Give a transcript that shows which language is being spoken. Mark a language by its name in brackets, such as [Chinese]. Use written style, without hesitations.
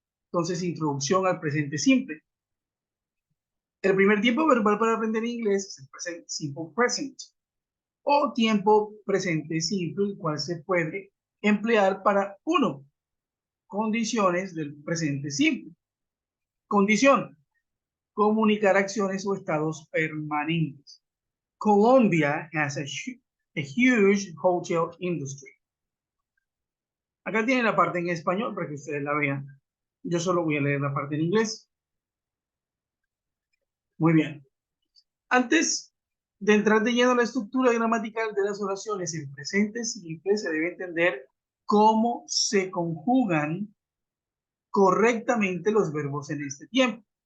[Spanish] Entonces, introducción al presente simple. El primer tiempo verbal para aprender inglés es el present simple present, o tiempo presente simple, el cual se puede emplear para uno, condiciones del presente simple. Condición: comunicar acciones o estados permanentes. [English] Colombia has a huge hotel industry. [Spanish] Acá tiene la parte en español para que ustedes la vean. Yo solo voy a leer la parte en inglés. Muy bien. Antes de entrar de lleno a la estructura gramatical de las oraciones en presente simple, se debe entender cómo se conjugan correctamente los verbos en este tiempo.